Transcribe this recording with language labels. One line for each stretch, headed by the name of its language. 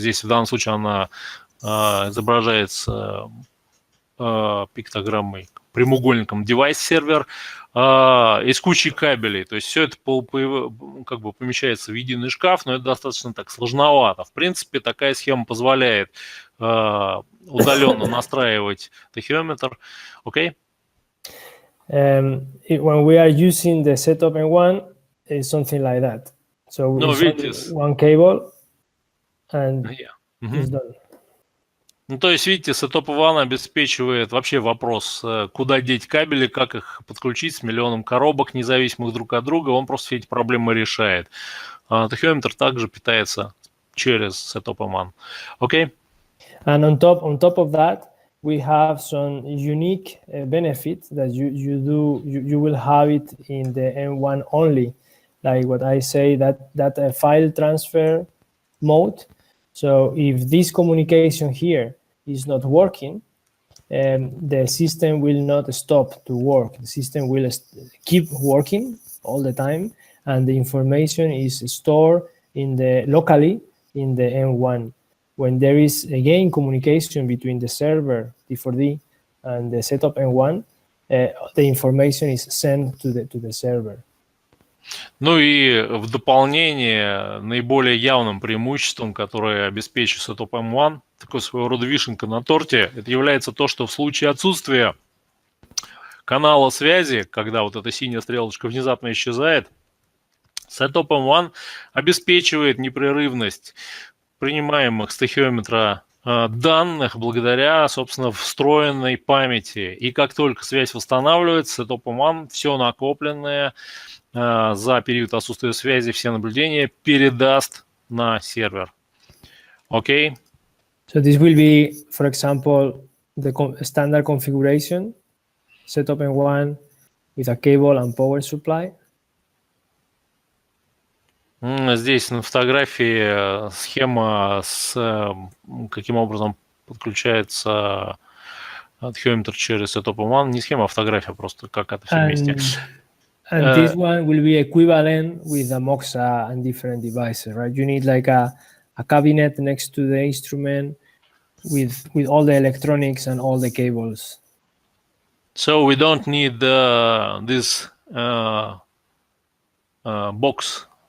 Russian: Здесь в данном случае она изображается пиктограммой, прямоугольником девайс-сервер из кучи кабелей. То есть все это как бы помещается в единый шкаф, но это достаточно так сложновато. В принципе, такая схема позволяет удаленно настраивать тахиометр. Окей?
English: When we are using the setup M1, it's something like that. So it's only one cable and it's done.
Russian: Ну, то есть, видите, Setup One обеспечивает вообще вопрос, куда деть кабели, как их подключить с миллионом коробок, независимых друг от друга. Он просто все эти проблемы решает. Тахиометр также питается через Setup One. Окей?
English: And on top of that, we have some unique benefits that you will have it in the M1 only, like what I say, that file transfer mode. So if this communication here is not working, the system will not stop to work. The system will keep working all the time, and the information is stored locally in the M1. When there is again communication between the server T4D and the setup M1, the information is sent to the server.
Russian: Ну и в дополнение наиболее явным преимуществом, которое обеспечивает Setup M1, такой своего рода вишенка на торте, это является то, что в случае отсутствия канала связи, когда вот эта синяя стрелочка внезапно исчезает, Setup M1 обеспечивает непрерывность принимаемых с тахиометра данных благодаря, собственно, встроенной памяти. И как только связь восстанавливается, Setup M1 все накопленное за период отсутствия связи, все наблюдения передаст на сервер. Окей?
English: So this will be, for example, the standard configuration, Setup M1 with a cable and power supply.
Russian: Здесь на фотографии схема с каким образом подключается тахиометр через Setup M1. Не схема, а фотография просто, как это все вместе.
English: And this one will be equivalent with a Moxa and different devices, right? You need like a cabinet next to the instrument with all the electronics and all the cables. So we don't need this box.